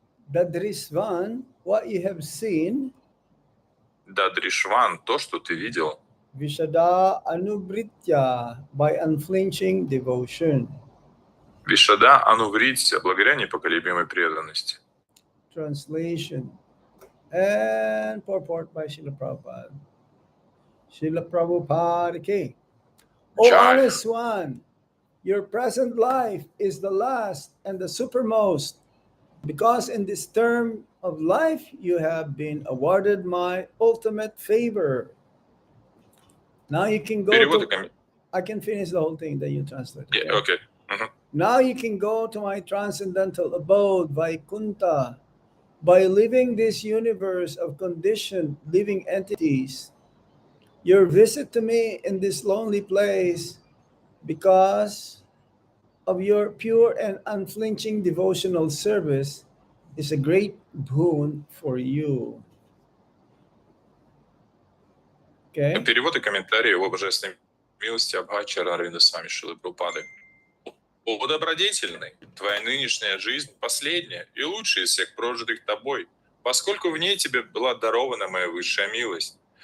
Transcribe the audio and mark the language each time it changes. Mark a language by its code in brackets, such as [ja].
[en] Dadrisvan, what you have seen. [ru] Дадришван, то, что ты видел, [en] Vishada, anubritya, by unflinching devotion. [ru] Вишада Ануврится, благодаря непоколебимой преданности. [en] Translation and purport by Srila Prabhupada. Srila Prabhupada ki. O Jai. honest one, your present life is the last and the supermost, because in this term of life you have been awarded my ultimate favor. Now you can go [ru] Перевод и комментарий. [en] I can finish the whole thing, then you translate. Okay? [ru] Окей. Мгм. [en] Now you can go to my transcendental abode, Vaikunta, by living this universe of conditioned living entities. Your visit to me in this lonely place, because of your pure and unflinching devotional service, is a great boon for you. Okay? [ru] Перевод и комментарий его божественной милости Абхачара Арвинда Свами Шилы Прабхупады. О добродетельный, твоя нынешняя жизнь последняя и лучшая из всех прожитых тобой, поскольку в ней тебе была дарована моя высшая милость.